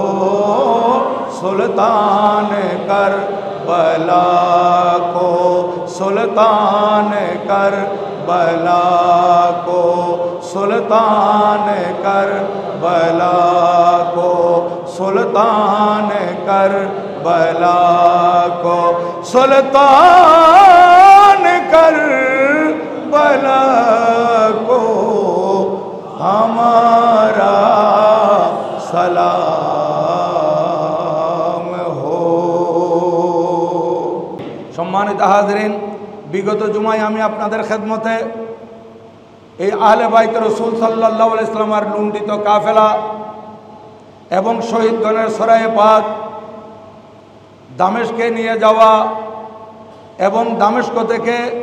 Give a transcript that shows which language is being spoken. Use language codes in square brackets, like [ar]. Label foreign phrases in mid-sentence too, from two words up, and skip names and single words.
[ur] سلطان کربلا کو، سلطان کربلا کو، سلطان کربلا کو، سلطان کربلا کو، سلطان کربلا کو ہمارا سلام ہو. [bn] সম্মানিত হাজরিন, বিগত জুমায় আমি আপনাদের খেদমতে এই আহলে বাইত রাসূল [ar] صلى الله عليه وسلمের [bn] লুণ্ঠিত কাফেলা এবং শহীদগণের সরায়ে পাক দামেস্কে নিয়ে যাওয়া এবং দামেস্ক থেকে